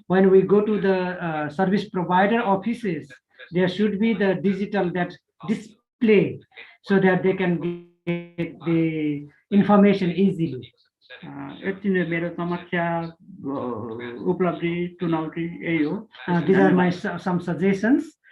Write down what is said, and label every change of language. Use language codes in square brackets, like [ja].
[en] When we go to the service provider offices, there should be the digital that display so that they can get the information easily. [ne] यति नै मेरो समस्या उपलब्धि चुनौती यही हो [en] These are my some suggestions.